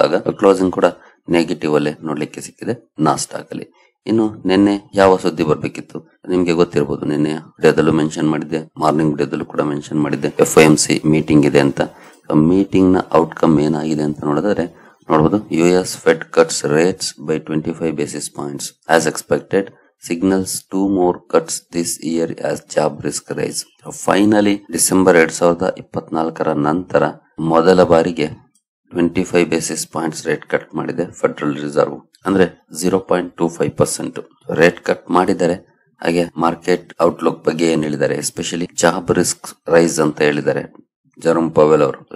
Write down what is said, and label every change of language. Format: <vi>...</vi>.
<kn>ಆಗ ಕ್ಲೋಸಿಂಗ್ ಕೂಡ ನೆಗೆಟಿವ್ ಅಲ್ಲೇ ನೋಡ್ಲಿಕ್ಕೆ ಸಿಕ್ಕಿದೆ ನಾಸ್ಟಾಕ್ ಅಲ್ಲಿ. ಇನ್ನು ನಿನ್ನೆ ಯಾವ ಸುದ್ದಿ ಬರ್ಬೇಕಿತ್ತು ನಿಮ್ಗೆ ಗೊತ್ತಿರಬಹುದು. ನಿನ್ನೆ ವಿಡಿಯೋದಲ್ಲೂ ಮೆನ್ಷನ್ ಮಾಡಿದ್ದೆ, ಮಾರ್ನಿಂಗ್ ವಿಡಿಯೋದಲ್ಲೂ ಕೂಡ ಮೆನ್ಷನ್ ಮಾಡಿದ್ದೆ. FOMC ಮೀಟಿಂಗ್ ಇದೆ ಅಂತ. ಮೀಟಿಂಗ್ ನ ಔಟ್ಕಮ್ ಏನಾಗಿದೆ ಅಂತ ನೋಡಿದ್ರೆ ನೋಡಬಹುದು.</kn> <en>US Fed cuts rates by 25 basis points as expected, signals 2 more cuts this year as job risk rise.</en> <kn>Finally December 2024 ನಂತರ ಮೊದಲ ಬಾರಿಗೆ 25 ಬೇಸಿಸ್ ಪಾಯಿಂಟ್ಸ್ ರೇಟ್ ಕಟ್ ಮಾಡಿದೆ ಫೆಡರಲ್ ರಿಸರ್ವ್. ಅಂದ್ರೆ 0.25% ರೇಟ್ ಕಟ್ ಮಾಡಿದ್ದಾರೆ. ಹಾಗೆ ಮಾರ್ಕೆಟ್ ಔಟ್ಲುಕ್ ಬಗ್ಗೆ ಏನ್ ಹೇಳಿದ್ದಾರೆ, ಎಸ್ಪೆಷಲಿ ಜಾಬ್ ರಿಸ್ಕ್ ರೈಸ್ ಅಂತ ಹೇಳಿದ್ದಾರೆ ಜೆರೋಮ್ ಪವೆಲ್ ಅವರು.</kn>